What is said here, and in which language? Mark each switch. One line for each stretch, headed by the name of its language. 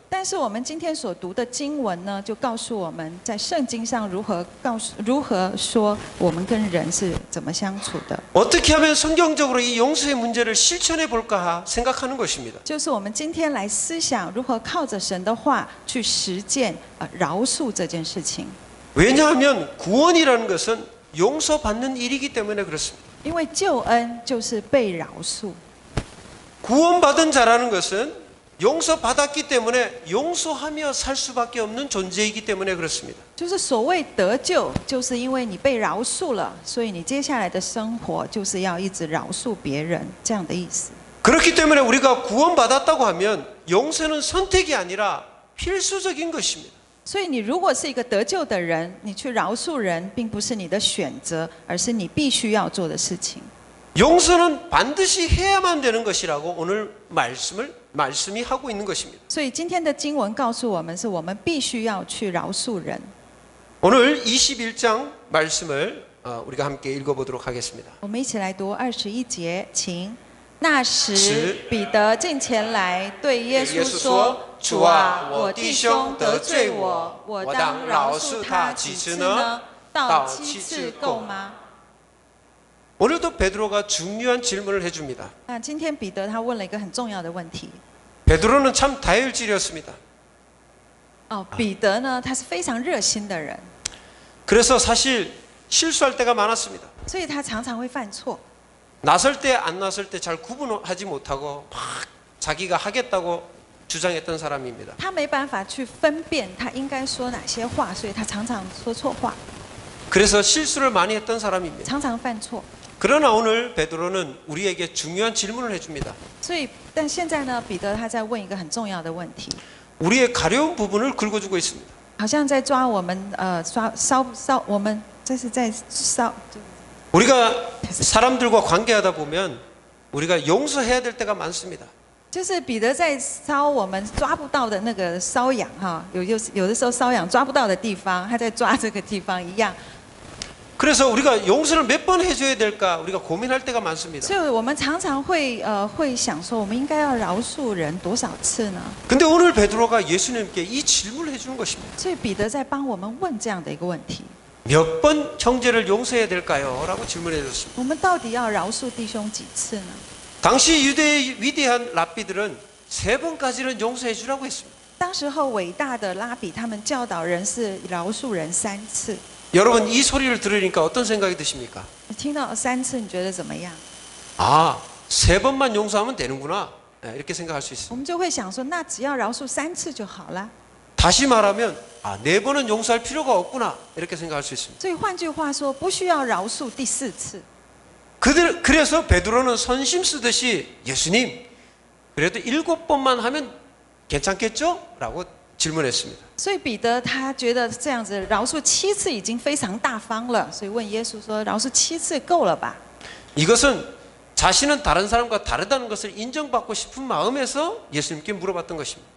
Chinese: 但是我们今天所读的经文呢，就告诉我们在圣经上如何说我们跟人是怎么相处的。
Korean: 어떻게 하면 성경적으로 이 용서의 문제를 실천해 볼까 생각하는 것입니다.
Chinese: 就是我们今天来思想如何靠着神的话去实践饶恕这件事情。
Korean: 왜냐하면 구원이라는 것은 용서받는 일이기 때문에 그렇습니다.
Chinese: 因为救恩就是被饶恕。
Korean: 구원받은 자라는 것은 용서받았기 때문에 용서하며 살 수밖에 없는 존재이기 때문에 그렇습니다.
Chinese: 就是所谓得救，就是因为你被饶恕了，所以你接下来的生活就是要一直饶恕别人，这样的意思。
Korean: 그렇기 때문에 우리가 구원받았다고 하면 용서는 선택이 아니라 필수적인 것입니다.
Chinese: 所以你如果是一个得救的人，你去饶恕人，并不是你的选择，而是你必须要做的事情。
Korean: 용서는 반드시 해야만 되는 것이라고 오늘 말씀이 하고 있는 것입니다.
Chinese: 所以今天的经文告诉我们，是我们必须要去饶恕人。
Korean: 오늘 21장 말씀을 우리가 함께 읽어보도록 하겠습니다.
Chinese: 我们一起来读21节，请。那时，彼得近前来，对耶稣说：“主啊，我弟兄得罪我，我当饶恕他几次呢？到7次够吗？”
Korean: 오늘도 베드로가 중요한 질문을 해줍니다.
Chinese: 那今天彼得他问了一个很重要的问题。
Korean: 베드로는 참 다혈질이었습니다.
Chinese: 彼得呢，他是非常热心的人，
Korean: 그래서 사실 실수할 때가 많았습니다.
Chinese: 所以他常常会犯错。
Korean: 나설 때 안 나설 때 잘 구분하지 못하고 막 자기가 하겠다고 주장했던 사람입니다.
Chinese: 他没办法去分辨他应该说哪些话，所以他常常说错话，
Korean: 그래서 실수를 많이 했던 사람입니다.
Chinese: 常常犯错。
Korean: 그러나 오늘 베드로는 우리에게 중요한 질문을 해줍니다.
Chinese: 所以，但现在呢，彼得他在问一个很重要的问题，
Korean: 우리의 가려운 부분을 긁어주고 있습니다.
Chinese: 好像在抓我们我们这是在烧。
Korean: 우리가 사람들과 관계하다 보면 우리가 용서해야 될 때가 많습니다.
Chinese: 就是彼得在烧我们抓不到的那个瘙痒哈，有的时候瘙痒抓不到的地方，他在抓这个地方一样。
Korean: 그래서 우리가 용서를 몇 번 해줘야 될까 우리가 고민할 때가 많습니다.
Chinese: 所以我们常常会想说，我们应该要饶恕人多少次呢？
Korean: 근데 오늘 베드로가 예수님께 이 질문을 해주는 것입니다.
Chinese: 所以彼得在帮我们问这样的一个问题：
Korean: 몇 번 형제를 용서해야 될까요? 라고 질문해 줬습니다.
Chinese: 我们到底要饶恕弟兄几次呢？
Korean: 당시 유대의 위대한 랍비들은 3번까지는 용서해 주라고 했습니다.
Chinese: 当时候伟大的拉比他们教导人是饶恕人3次。
Korean: 여러분 이 소리를 들으니까 어떤 생각이 드십니까?
Chinese: 听到3次，你觉得怎么样？
Korean: 아, 3번만 용서하면 되는구나. 이렇게 생각할 수 있습니다.
Chinese: 我们就会想说，那只要饶恕3次就好了。
Korean: 다시 말하면 4번은 용서할 필요가 없구나. 이렇게 생각할 수 있습니다.
Chinese: 所以换句话说，不需要饶恕第4次。
Korean: 그래서 베드로는 선심 쓰듯이 예수님 그래도 7번만 하면 괜찮겠죠? 라고 질문했습니다.
Chinese: 所以彼得他觉得这样子饶恕7次已经非常大方了，所以问耶稣说：“饶恕7次够了吧？”
Korean: 이것은 자신은 다른 사람과 다르다는 것을 인정받고 싶은 마음에서 예수님께 물어봤던 것입니다.